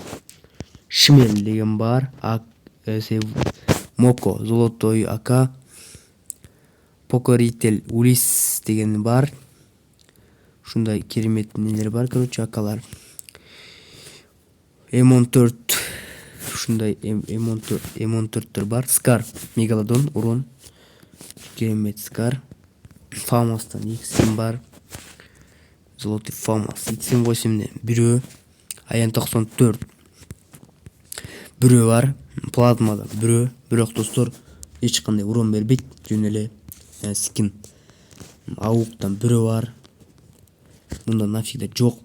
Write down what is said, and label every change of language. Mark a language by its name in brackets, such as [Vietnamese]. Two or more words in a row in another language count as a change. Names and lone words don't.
[Kyrgyz] Шмель деген бар. Моко, золотой АК. Покоритель Улис деген бар. Ушундай керемет нелер бар, короче, акалар. М14, ушундай М14 бар. Скар, Мегалодон, урон. Керемет Скар. Фамастан 2 скин бар. Золотый Фамас. X8 бирөө. Аян 94 бирөө бар. Плазмадан бирөө. Бирок достор, эч кандай урон бербейт. Жөн эле скин. Ауктан бирөө бар. Мында навсегда жок.